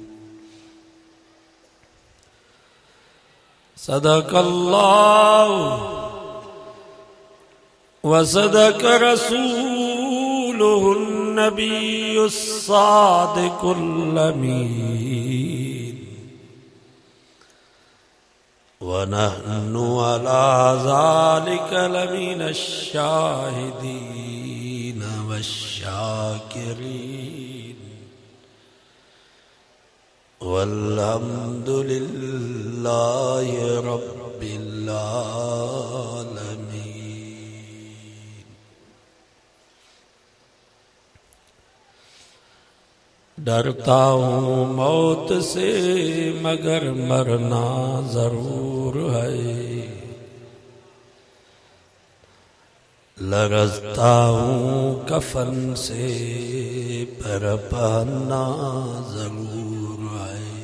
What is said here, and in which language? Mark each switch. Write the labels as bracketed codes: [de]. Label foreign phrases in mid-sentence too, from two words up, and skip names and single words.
[ar] صدق الله وصدق رسوله النبي الصادق الأمين ونحن على ذلك لمن الشاهدين والشاكرين والحمد لله رب العالمين. [hi] डरता हूँ मौत से मगर मरना जरूर है, लरज़ता हूँ कफन से पर पहनना जरूर है।